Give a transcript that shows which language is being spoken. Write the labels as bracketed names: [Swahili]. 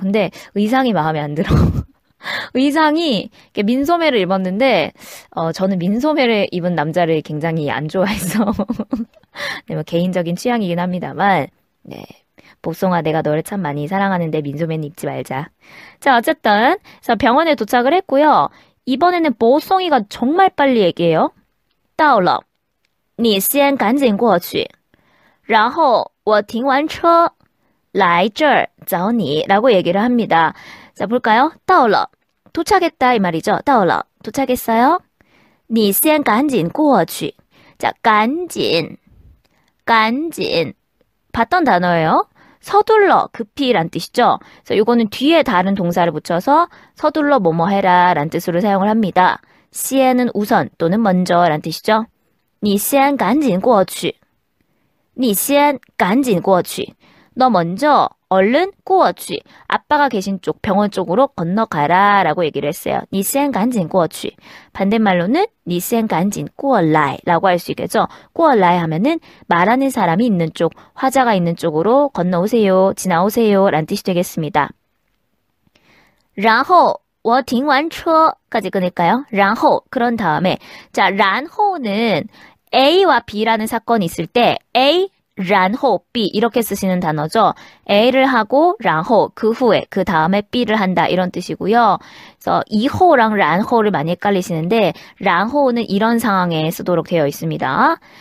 [Korean] 근데 의상이 마음에 안 들어. 의상이 민소매를 입었는데 저는 민소매를 입은 남자를 굉장히 안 좋아해서 네, 뭐 개인적인 취향이긴 합니다만 네, 보송아 내가 너를 참 많이 사랑하는데 민소매는 입지 말자. 자 어쨌든 그래서 병원에 도착을 했고요. 이번에는 보송이가 정말 빨리 얘기해요. [Chinese] 到了你先赶紧过去然后我停完车来这儿找你라고 [Korean] 얘기를 합니다. 자 볼까요? 到了 도착했다 이 말이죠. 到了 도착했어요. [Chinese] 你先赶紧过去 [Korean] 자 赶紧봤던 단어예요. 서둘러 급히 란 뜻이죠. 그래서 이거는 뒤에 다른 동사를 붙여서 서둘러 뭐뭐 해라 란 뜻으로 사용을 합니다. 先은 우선 또는 먼저 란 뜻이죠. [Chinese] 你先赶紧过去你先赶紧过去 [Korean] 너 먼저 얼른 过去 아빠가 계신 쪽 병원 쪽으로 건너가라 라고 얘기를 했어요. [Chinese] 你先赶紧过去 [Korean] 반대말로는 [Chinese] 你先赶紧过来 [Korean] 라고 할 수 있겠죠. 过来 하면은 말하는 사람이 있는 쪽, 화자가 있는 쪽으로 건너오세요, 지나오세요 라는 뜻이 되겠습니다. [Chinese] 然后我停完车 [Korean] 까지 끊을까요? 然后 그런 다음에 자, 然后는 A와 B라는 사건이 있을 때 A 然后 B 이렇게 쓰시는 단어죠. A를 하고 然后 그 후에 그 다음에 B를 한다 이런 뜻이고요. 그래서 以后랑 然后를 많이 헷갈리시는데 然后는 이런 상황에 쓰도록 되어 있습니다.